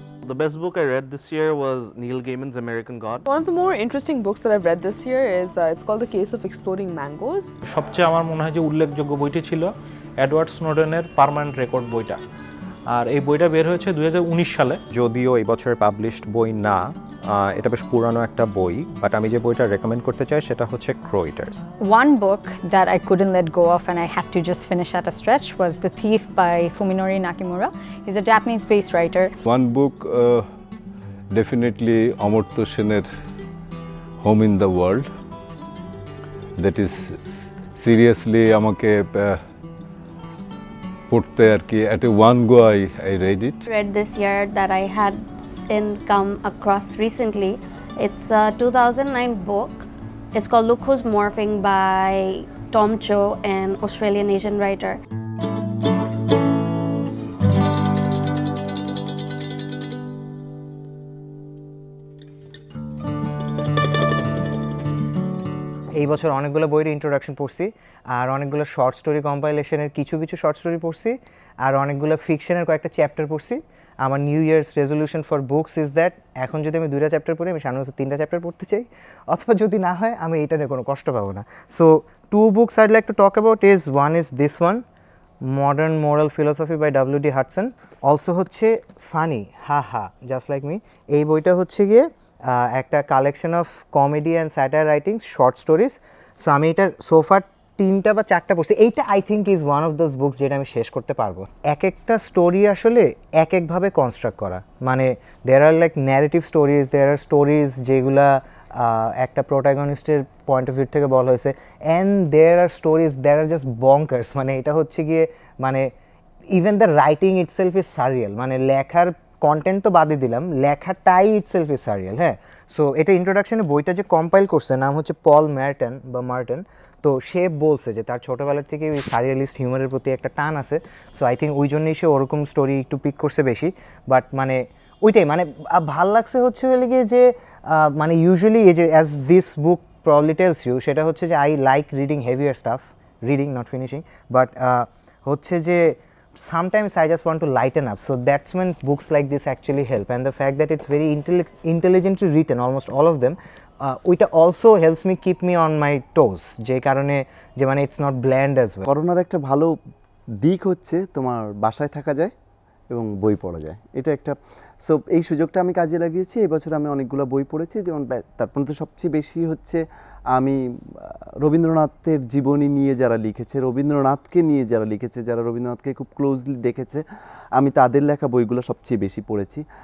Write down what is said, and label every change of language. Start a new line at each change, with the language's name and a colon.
English: The best book I read this year was Neil Gaiman's American God. One of the more interesting books that I've read this year is it's called The Case of Exploding Mangoes.
Bangla: সবচেয়ে আমার মনে হয় যে উল্লেখযোগ্য বইটি ছিল Edward স্নোডেনের permanent record বইটা। আর এই বইটা বের হয়েছে 2019 সালে। যদিও এই বছরের পাবলিশড বই না, এটা বেশ পুরানো একটা বই, বাট আমি যে বইটা রেকমেন্ড করতে চাই সেটা হচ্ছে ক্রো Eaters.
English: One book that I couldn't let go of and I had to just finish at a stretch was The Thief by Fuminori Nakimura. He's a Japanese-based writer. One book, definitely Amartya Sen's Home in the World. That is seriously
Bangla: আমাকে পড়তে আর কি
English: at a one go I read it. Read this year that I had come across recently. It's a 2009 book. It's called Look Who's Morphing by Tom Cho, an Australian Asian writer.
Bangla: এই বছর অনেকগুলো বইয়ের introduction পড়ছি, আর অনেকগুলো short story কম্পাইলেশনের কিছু short story পড়ছি, আর অনেকগুলো ফিকশনের কয়েকটা চ্যাপ্টার পড়ছি। আমার
English: new year's resolution for books is that
Bangla: এখন যদি আমি 2টা চ্যাপ্টার পড়ি, আমি সামনে বছর 3টা চ্যাপ্টার পড়তে চাই, অথবা যদি না হয় আমি এটা নিয়ে কোনো কষ্ট পাবো না।
English: So 2 books I'd like to talk about is one is this one, Modern Moral Philosophy by W.D. Hudson. Also হচ্ছে funny, হা just like me.
Bangla: এই বইটা হচ্ছে গিয়ে একটা
English: Collection of comedy and satire writing, short stories.
Bangla: So আমি এটার সোফার 3টা বা 4টা পড়ছি। এইটা
English: I think is one of those books
Bangla: যেটা আমি শেষ করতে পারবো।
English: এক একটা স্টোরি
Bangla: আসলে এক একভাবে
English: construct করা, মানে there are like narrative stories, there are stories
Bangla: যেগুলা একটা
English: প্রোটাগনিস্টের point of view
Bangla: থেকে বলা হয়েছে,
English: And there are stories there are just bonkers.
Bangla: মানে এটা হচ্ছে গিয়ে মানে
English: even the writing itself is surreal,
Bangla: মানে লেখার কন্টেন্ট তো বাদই দিলাম, লেখাটাই ইটসেলফ ইজ সারিয়াল। হ্যাঁ, সো এটা ইন্ট্রোডাকশনে বইটা যে কম্পাইল করছে নাম হচ্ছে পল মার্টন। তো সে বলছে যে তার ছোটোবেলার থেকে ওই সারিয়ালিস্ট হিউমারের প্রতি একটা টান আছে। সো আই থিঙ্ক ওই জন্যই সে ওরকম স্টোরি একটু পিক করছে বেশি। বাট মানে ওইটাই মানে ভাল লাগছে হচ্ছে বলে গিয়ে যে মানে ইউজুয়ালি এই যে
English: as this book probably tells you, সেটা হচ্ছে যে I like reading heavier stuff, reading not finishing, but হচ্ছে যে sometimes I just want to lighten up, so that's when books like this actually help, and the fact that it's very intelligently written, almost all of them,
Bangla: ওইটা
English: also helps me keep me on my toes,
Bangla: যে কারণে যে মানে
English: it's not bland as well.
Bangla: করোনার একটা ভালো দিক হচ্ছে তোমার বাসায় থাকা যায় এবং বই পড়া যায়, এটা একটা। সো এই সুযোগটা আমি কাজে লাগিয়েছি। এই বছর আমি অনেকগুলো বই পড়েছি, যেমন তার মধ্যে সবচেয়ে বেশি হচ্ছে আমি রবীন্দ্রনাথের জীবনী নিয়ে যারা লিখেছে, রবীন্দ্রনাথকে নিয়ে যারা লিখেছে, যারা রবীন্দ্রনাথকে খুব ক্লোজলি দেখেছে, আমি তাদের লেখা বইগুলো সবচেয়ে বেশি পড়েছি।